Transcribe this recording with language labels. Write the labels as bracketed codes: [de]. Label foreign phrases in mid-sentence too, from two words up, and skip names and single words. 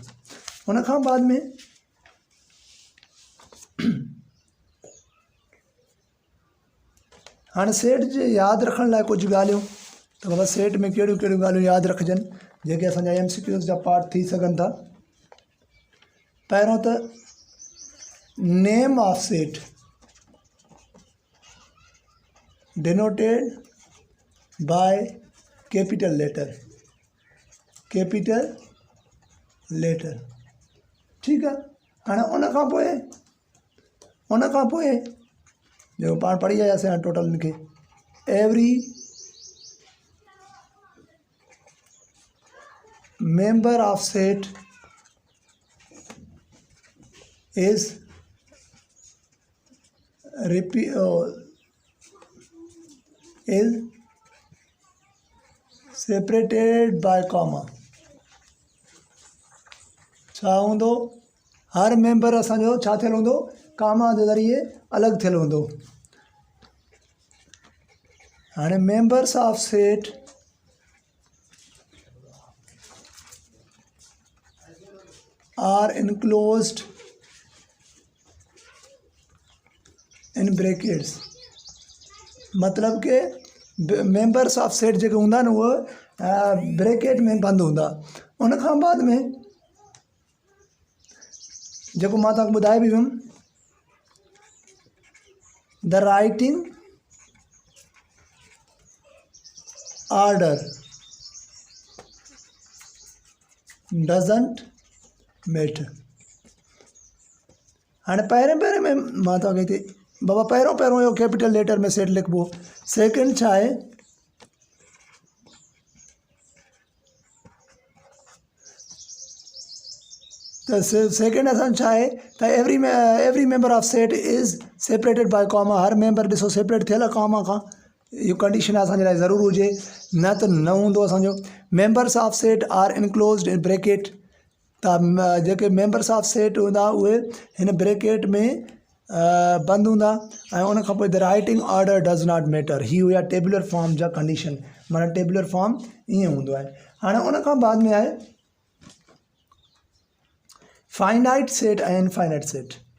[sd] उन खां बाद में हाणे सेट जे यादि रखण लाइ कुझु ॻाल्हियूं, त बाबा सेट में कहिड़ियूं कहिड़ियूं ॻाल्हियूं यादि रखजनि जेके असांजा MCQ जा पार्ट थी सघनि था। पहिरों त [en] name of set denoted by capital letter, [sd] ठीकु आहे। हाणे उन खां पोइ जो पाण पढ़ी आयासीं हाणे टोटल लिखे, [en] एवरी member of set is separated by comma। [sd] छा हूंदो, हर मेंबर असांजो छा थियल हूंदो, कामा जे ज़रिए अलॻि थियल हूंदो। [en] हाणे members of set are enclosed in brackets, [sd] मतलब के [en] members of set [sd] जेके हूंदा न उहे ब्रैकेट में बंदि हूंदा। उन खां बाद में जेको मां तव्हांखे ॿुधाए बि वियुमि, [en] the writing order doesn't matter. [sd] हाणे पहिरें में मां तव्हांखे हिते बाबा पहिरों इहो [en] capital letter [sd] में सेट लिखिबो। सेकेंड छा आहे, त सेकेंड असां छा आहे त [en] every member of set is separated by comma, [sd] हर मेंबर ॾिसो सेपरेट थियल आहे कॉमा खां, इहो कंडीशन असांजे लाइ ज़रूरु हुजे, न त न हूंदो असांजो। [en] members of set are enclosed in bracket, [sd] त जेके [en] members of set [sd] हूंदा उहे हिन ब्रैकेट में बंदि हूंदा। ऐं उन खां पोइ [en] the writing order does not matter, [sd] ही हुया [en] tabular form [sd] जा कंडीशन, माना [en] tabular form [sd] ईअं हूंदो आहे। हाणे उन खां बाद में आहे [en] finite set [sd] ऐं [en] infinite set.